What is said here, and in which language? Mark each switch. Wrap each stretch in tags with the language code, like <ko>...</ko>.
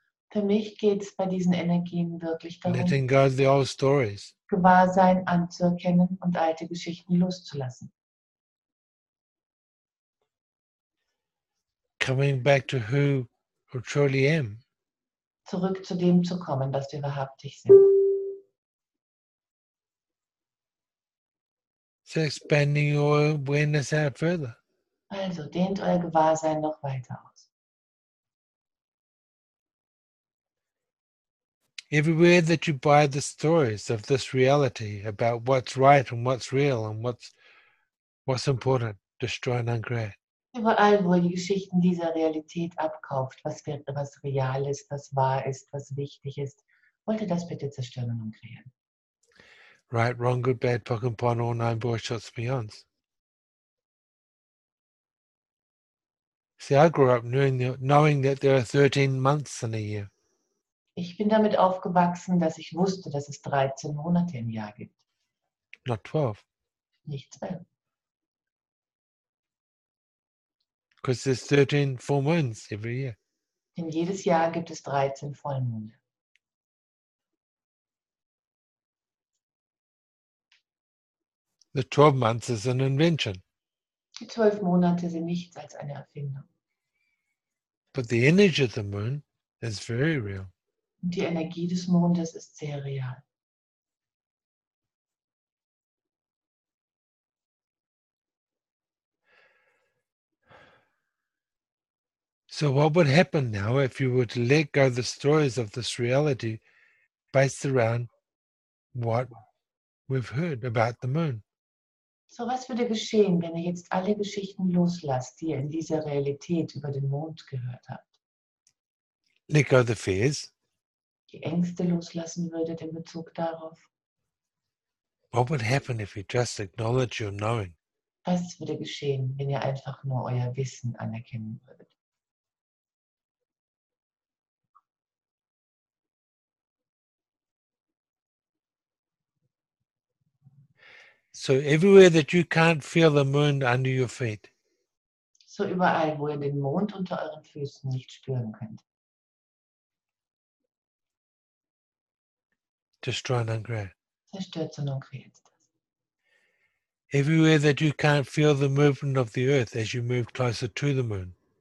<de>Für mich geht es bei diesen Energien wirklich darum,</de> <en>letting go of the old stories,</en> <de>Gewahrsein anzuerkennen und alte Geschichten loszulassen.</de> <en>coming back to who I truly am,</en> <de>Zurück zu dem zu kommen, was wir wahrhaftig sind.</de> <en>so expanding your awareness out further.</en> <de>Also dehnt euer Gewahrsein noch weiter aus.</de> <en>Everywhere that you buy the stories of this reality about what's right and what's real and what's important, destroy and uncreate.</en> <de>Überall, wo ihr die Geschichten dieser Realität abkauft, was real ist, was wahr ist, was wichtig ist, wollt ihr das bitte zerstören und kreieren.</de> <en>Right, wrong, good, bad, POC and PON, all nine boys, shots, beyonds. See, I grew up knowing that there are 13 months in a year.</en> <de>Ich bin damit aufgewachsen, dass ich wusste, dass es 13 Monate im Jahr gibt,</de> <en>Not 12,</en> <de>nicht 12.</de> <en>because there's 13 full moons every year.</en> <de>Denn jedes Jahr gibt es 13 Vollmonde.</de> <en>The 12 months is an invention,</en> <de>Die 12 Monate sind nichts als eine Erfindung.</de> <en>but the energy of the moon is very real.</en> <de>Und die Energie des Mondes ist sehr real.</de> <en>So what would happen now if you were to let go the stories of this reality based around what we've heard about the moon?</en> <de>So, was würde geschehen, wenn ihr jetzt alle Geschichten loslasst, die ihr in dieser Realität über den Mond gehört habt?</de> <en>Let go the fears.</en> <de>Die Ängste loslassen würdet in Bezug darauf?</de> <en>What would happen if you just acknowledge your knowing?</en> <de>Was würde geschehen, wenn ihr einfach nur euer Wissen anerkennen würdet?</de> <en>So everywhere that you can't feel the moon under your feet,</en> <de>So überall, wo ihr den Mond unter euren Füßen nicht spüren könnt.</de> <en>destroy and uncreate.</en> <de>Zerstört und kreiert das.</de> <en>Everywhere that you can't feel the movement of the earth as you move closer to the moon,</en>